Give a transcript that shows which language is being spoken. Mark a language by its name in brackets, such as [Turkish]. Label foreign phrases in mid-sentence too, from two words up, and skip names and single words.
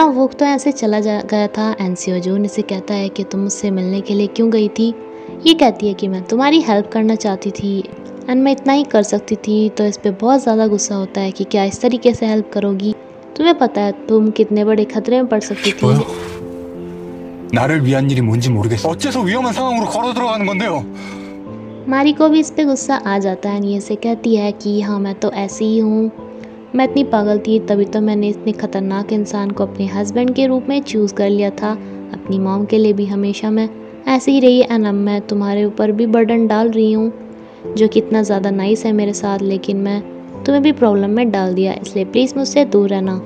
[Hindi] वो तो ऐसे चला गया था एंड सियोजून इसे कहता है कि तुम मुझसे मिलने के लिए क्यों गई थी। ये कहती है कि मैं तुम्हारी हेल्प करना चाहती थी एंड मैं इतना ही कर सकती थी। तो इस पर बहुत ज़्यादा गुस्सा होता है कि क्या इस तरीके से हेल्प करोगी, तुम्हें पता है तुम कितने बड़े खतरे में पड़ सकती थी। [Korean] 나를 위한 일이 뭔지 모르겠어. 어째서 위험한 상황으로 걸어 들어가는 건데요? [Hindi] मारी को भी इस पे गुस्सा आ जाता है। ये से कहती है कि हाँ मैं तो ऐसी ही हूँ, मैं इतनी पागल थी तभी तो मैंने इतने ख़तरनाक इंसान को अपने हस्बैंड के रूप में चूज़ कर लिया था। अपनी मॉम के लिए भी हमेशा मैं ऐसे ही रही एंड अब मैं तुम्हारे ऊपर भी बर्डन डाल रही हूँ, जो कि इतना ज़्यादा नाइस है मेरे साथ, लेकिन मैं तुम्हें भी प्रॉब्लम में डाल दिया, इसलिए प्लीज़ मुझसे दूर रहना।